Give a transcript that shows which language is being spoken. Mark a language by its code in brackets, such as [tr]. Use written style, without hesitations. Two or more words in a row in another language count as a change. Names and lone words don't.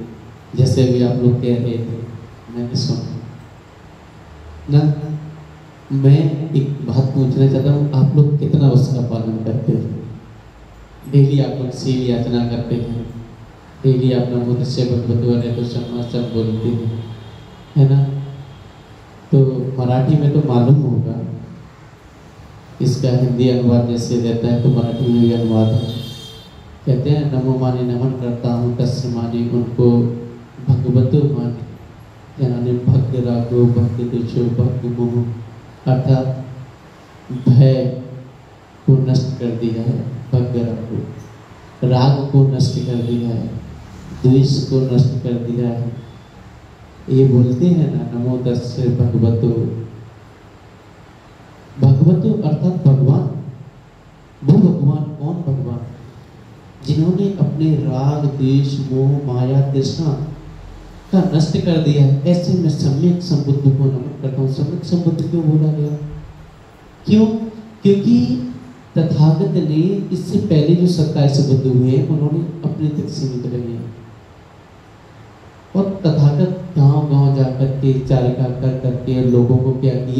[hi] जैसे अभी आप लोग कह रहे थे, मैंने सुना ना। मैं एक बात पूछना चाहता हूँ, आप लोग कितना उसका पालन करते हैं? डेली आप लोग सील याचना करते हैं, डेली आप [pi] नमो तस्से भगवतो अरहतो सम्मा [hi] सब बोलते हैं, है ना? तो मराठी में तो मालूम होगा, इसका हिंदी अनुवाद जैसे रहता है तो मराठी में भी अनुवाद है। कहते हैं नमो माने नमन करता हूँ, तस्य माने उनको भगवतो माने, यानी [pi] भक्त रागो भक्त दुचो भक्त मोह, [hi] अर्थात भय को नष्ट कर दिया है, [pi] भक्त रागो, [hi] राग को नष्ट कर दिया है, द्वेष को नष्ट कर दिया है। ये बोलते हैं ना [pi] नमो तस्से भगवतो। [hi] भगवतो अर्थात भगवान। वो भगवान कौन? भगवान जिन्होंने अपने राग द्वेष मोह माया तृष्णा का नष्ट कर दिया है। ऐसे में सम्यक संबुद्ध को नमन करता हूँ। सम्यक संबुद्ध क्यों बोला गया? क्यों? क्योंकि तथागत ने इससे पहले जो 27 बुद्ध हुए हैं उन्होंने अपने तक सीमित रहे हैं, और तथागत गांव-गांव जाकर के चारिका कर करके लोगों को क्या किए?